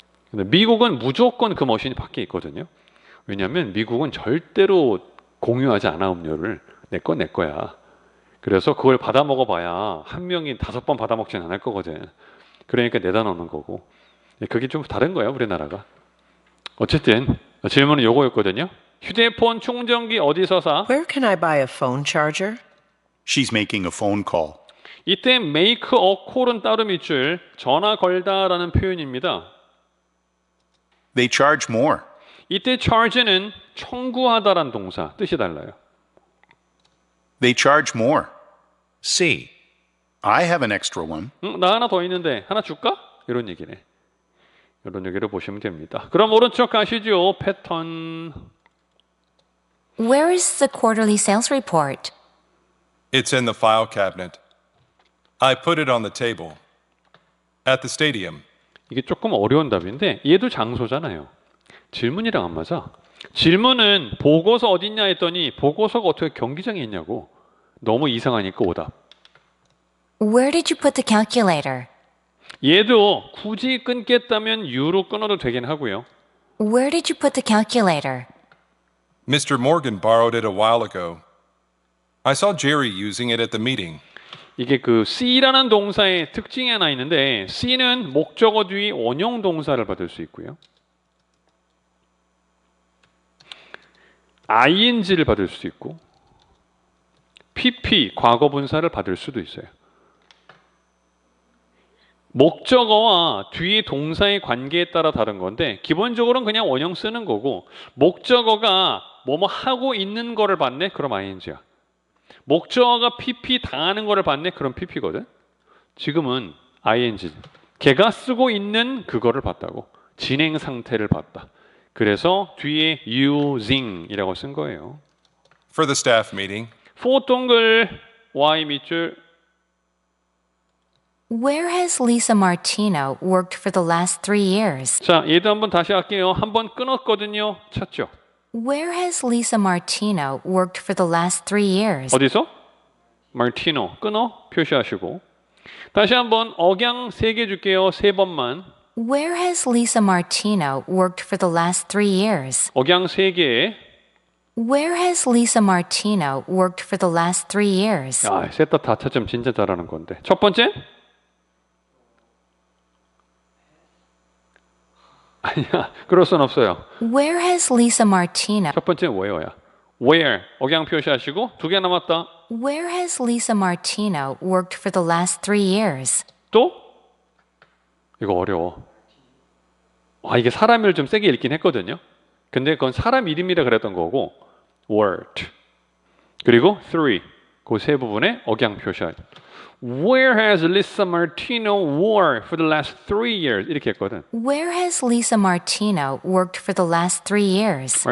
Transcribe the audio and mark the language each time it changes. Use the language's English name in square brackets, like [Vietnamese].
[Korean] 근데 미국은 무조건 그 머신이 밖에 있거든요. 왜냐하면 미국은 절대로 공유하지 않아, 음료를. 내 건 내 거야. 그래서 그걸 받아 먹어봐야 한 명이 5번 받아 먹지는 않을 거거든. 그러니까 내다 놓는 거고. 그게 좀 다른 거예요, 우리나라가. 어쨌든 질문은 요거였거든요. 휴대폰 충전기 어디서 사? [English] Where can I buy a phone charger? She's making a phone call. [Korean] 이때 [English] make a call [Korean] 은 따로 밑줄 전화 걸다라는 표현입니다. [English] They charge more. [Korean] 이때 charge는 청구하다란 동사 뜻이 달라요. [English] They charge more. C. I have an extra one. [Korean] 나 하나 더 있는데 하나 줄까? 이런 얘기네. 이런 얘기를 보시면 됩니다. 그럼 오른쪽 가시죠. 패턴. [English] Where is the quarterly sales report? It's in the file cabinet. I put it on the table. At the stadium. [Korean] 이게 조금 어려운 답인데 얘도 장소잖아요. 질문이랑 안 맞아. 질문은 보고서 어딨냐 했더니 보고서가 어떻게 경기장에 있냐고. 너무 이상하니까 오답. [English] Where did you put the calculator? [Korean] 얘도 굳이 끊겠다면 U로 끊어도 되긴 하고요. [English] Where did you put the calculator? Mr. Morgan borrowed it a while ago. I saw Jerry using it at the meeting. [Korean] 이게 C라는 동사의 특징이 하나 있는데 C는 목적어 뒤 원형 동사를 받을 수 있고요. ing를 받을 수도 있고 pp 과거 분사를 받을 수도 있어요. 목적어와 뒤에 동사의 관계에 따라 다른 건데 기본적으로는 그냥 원형 쓰는 거고 목적어가 뭐뭐 하고 있는 거를 받네? 그럼 ing야. 목적어가 pp 당하는 거를 받네? 그럼 pp거든. 지금은 ing. 걔가 쓰고 있는 그거를 봤다고. 진행 상태를 봤다. 그래서 뒤에 using이라고 쓴 거예요. For the staff meeting. for 동글 y 밑줄. [English] Where has Lisa Martino worked for the last 3 years? [Korean] 자, 얘도 한번 다시 할게요. 한번 끊었거든요. 찾죠? [English] Where has Lisa Martino worked for the last 3 years? [Korean] 어디서? Martino. 끊어 표시하시고. 다시 한번 억양 3개 줄게요. 3번만. [English] Where has Lisa Martino worked for the last 3 years? [Korean] 억양 3개. [English] Where has Lisa Martino worked for the last 3 years? [Korean] 야, 셋 다 찾으면 진짜 잘하는 건데. 첫 번째? 아니야, 그럴 순 없어요. [English] Where has Lisa Martino? [Korean] 첫 번째는 where야. where 억양 표시하시고 2개 남았다. [English] Where has Lisa Martino worked for the last 3 years? [Korean] 또? 이거 어려워. 이게 사람 이름을 좀 세게 읽긴 했거든요. 근데 그건 사람 이름이라 그랬던 거고 worked. 그리고 3. 그 세 부분에 억양 표시하죠. [English] Where has Lisa Martino worked for the last 3 years? [Korean] 이렇게 했거든. [English] Where has Lisa Martino worked for the last 3 years?